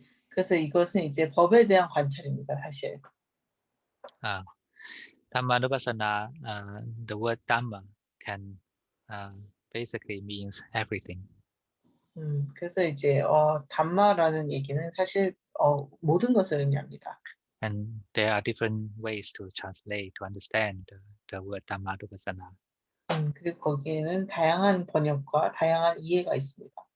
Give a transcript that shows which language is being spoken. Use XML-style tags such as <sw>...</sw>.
<ko>그래서 이것은 이제 법에 대한 관찰입니다, 사실.</ko> <en>Dhammanupassana, the word Dhamma can basically means everything.</en> <ko>그래서 이제 담마라는 얘기는 사실 모든 것을 의미합니다.</ko> <en>And there are different ways to translate, to understand the word Dhammanupassana.</en> <ko>그리고 거기에는 다양한 번역과 다양한 이해가 있습니다.</ko>